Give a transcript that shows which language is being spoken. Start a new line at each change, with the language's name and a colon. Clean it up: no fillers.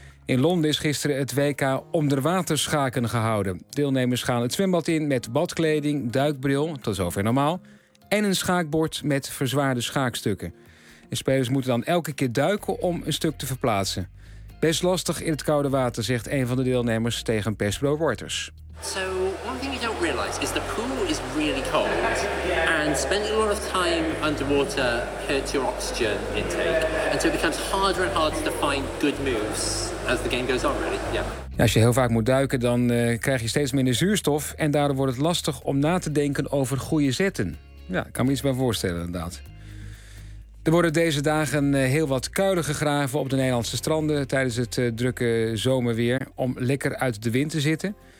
Dutch: In Londen is gisteren het WK onderwaterschaken gehouden. Deelnemers gaan het zwembad in met badkleding, duikbril, tot zover normaal, en een schaakbord met verzwaarde schaakstukken. En spelers moeten dan elke keer duiken om een stuk te verplaatsen. Best lastig in het koude water, zegt een van de deelnemers tegen persbureau Reuters.
English: So, one thing you don't realize fact is the pool is really cold, and spending a lot of time underwater hurts your oxygen intake, and so it becomes harder and harder to find good moves as the game goes on, really. Yeah.
Dutch: Als je heel vaak moet duiken, dan krijg je steeds minder zuurstof en daardoor wordt het lastig om na te denken over goede zetten. Ja, ik kan me iets bij voorstellen inderdaad. Er worden deze dagen heel wat kuilen gegraven op de Nederlandse stranden tijdens het drukke zomerweer om lekker uit de wind te zitten.